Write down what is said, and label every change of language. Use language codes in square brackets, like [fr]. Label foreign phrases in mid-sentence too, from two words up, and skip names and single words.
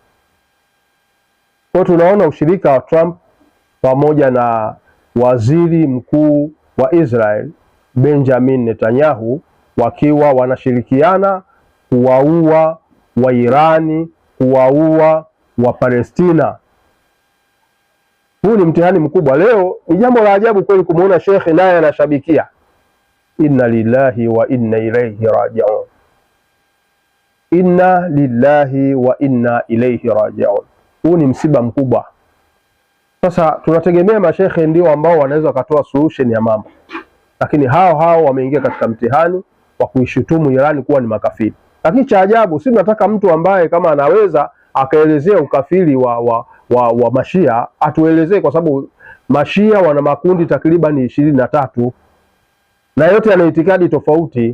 [sw] Kwa tunaona ushirika wa Trump pamoja na waziri mkuu wa Israel Benjamin Netanyahu wakiwa wanashirikiana kuwaua wa Irani, kuwaua wa Palestina. Huu ni mtihani mkubwa. Leo ni jambo la ajabu kweli kumuona shekhe naye anashabikia. [ar] إنا لله وإنا إليه راجعون. إنا لله وإنا إليه راجعون. [sw] Huu ni msiba mkubwa. Sasa tunategemea mashekhe ndio ambao wanaweza kutoa solution ya mambo, lakini hao wameingia katika mtihani wa kuishutumu Irani kuwa ni makafiri. Lakini cha ajabu, si tunataka mtu ambaye kama anaweza akaelezea ukafiri wa Mashia atuelezee, kwa sababu Mashia wana makundi takriban 23 na yote yana itikadi tofauti.